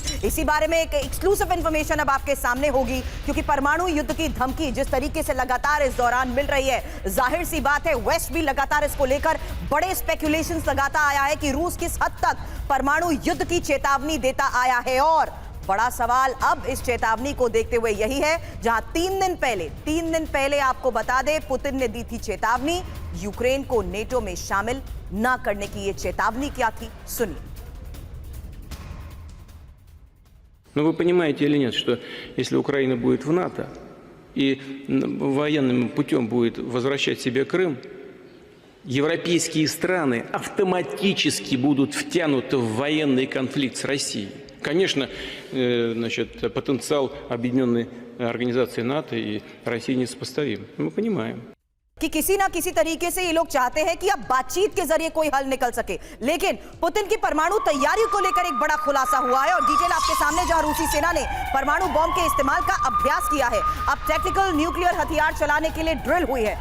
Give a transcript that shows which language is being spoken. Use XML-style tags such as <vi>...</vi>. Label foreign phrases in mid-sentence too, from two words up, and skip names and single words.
<hi>इसी बारे में एक</hi> <en>exclusive information</en> <hi>अब आपके सामने होगी, क्योंकि परमाणु युद्ध की धमकी जिस तरीके से लगातार इस दौरान मिल रही है, जाहिर सी बात है वेस्ट भी लगातार इसको लेकर बड़े स्पेकुलेशंस लगाता आया है कि रूस किस हद तक परमाणु युद्ध की चेतावनी देता आया है। और बड़ा सवाल अब इस चेतावनी को देखते हुए यही है, जहां 3 दिन पहले आपको बता दें पुतिन ने दी थी चेतावनी, यूक्रेन को नेटो में शामिल ना करने की। ये चेतावनी क्या थी, सुनिए।</hi> <ru>Но вы понимаете или нет, что если Украина будет в НАТО и военным путем будет возвращать себе Крым, европейские страны автоматически будут втянуты в военный конфликт с Россией. Конечно, значит, потенциал объединенной организации НАТО и России несопоставим. Мы понимаем.</ru> <hi>कि किसी ना किसी तरीके से ये लोग चाहते हैं कि अब बातचीत के जरिए कोई हल निकल सके, लेकिन पुतिन की परमाणु तैयारी को लेकर एक बड़ा खुलासा हुआ है। और डिटेल आपके सामने, जहां रूसी सेना ने परमाणु बॉम्ब के इस्तेमाल का अभ्यास किया है, अब</hi> <en>tactical nuclear</en> <hi>हथियार चलाने के लिए ड्रिल हुई है।</hi>